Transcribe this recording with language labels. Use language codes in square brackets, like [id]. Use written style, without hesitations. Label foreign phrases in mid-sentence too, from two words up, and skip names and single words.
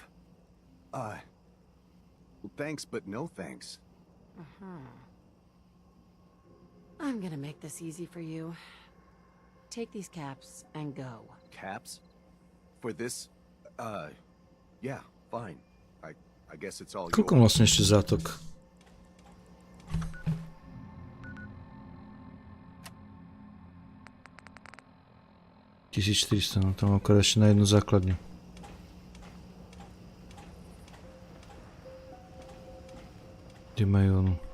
[en] Well, thanks, but no thanks. I'm gonna make this easy for you. Take these caps and go. Caps? For this? Yeah, fine. I guess it's all [sk] Koľko vlastne ešte zátok? $1400, no tam akorát ešte na jednu základňu. Kde majú onu?